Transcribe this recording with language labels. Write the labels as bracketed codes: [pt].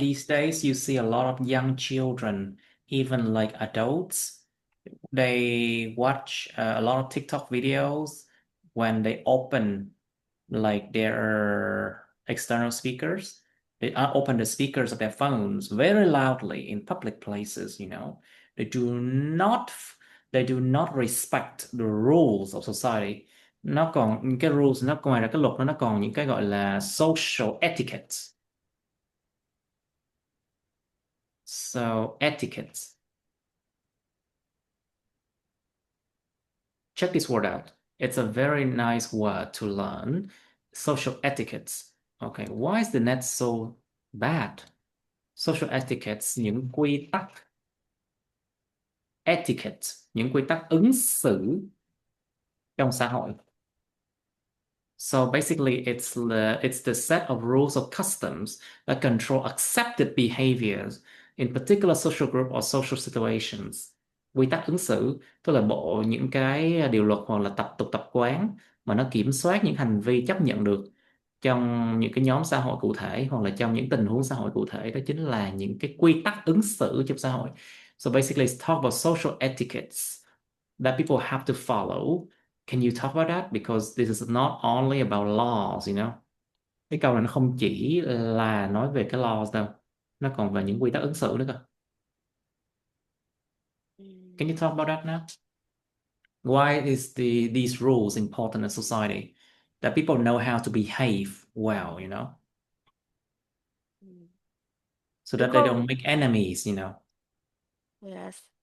[en] these days, you see a lot of young children, even like adults, they watch a lot of TikTok videos when they open like their external speakers. They open the speakers of their phones very loudly in public places, you know. They do not they do not respect the rules of society. [vi] Nó còn những cái rules, nó ngoài ra cái luật nó còn những cái gọi là social etiquette. [en] So etiquette. Check this word out. It's a very nice word to learn. Social etiquettes. Okay, why is the net so bad? [vi] Social etiquettes, những quy tắc. Etiquette, những quy tắc ứng xử trong xã hội. [en] So basically, it's the set of rules or customs that control accepted behaviors in particular social group or social situations. [vi] Quy tắc ứng xử tức là bộ những cái điều luật hoặc là tập tục tập quán mà nó kiểm soát những hành vi chấp nhận được trong những cái nhóm xã hội cụ thể hoặc là trong những tình huống xã hội cụ thể, đó chính là những cái quy tắc ứng xử trong xã hội. [en] So basically, it's talk about social etiquettes that people have to follow. Can you talk about that? Because this is not only about laws, you know. [vi] Cái câu này nó không chỉ là nói về cái laws đâu, nó còn về những quy tắc ứng xử nữa cơ. [en] Can you talk about that now? Why is these rules important in society? That people know how to behave well, you know, so that they don't make enemies, you know. Yes.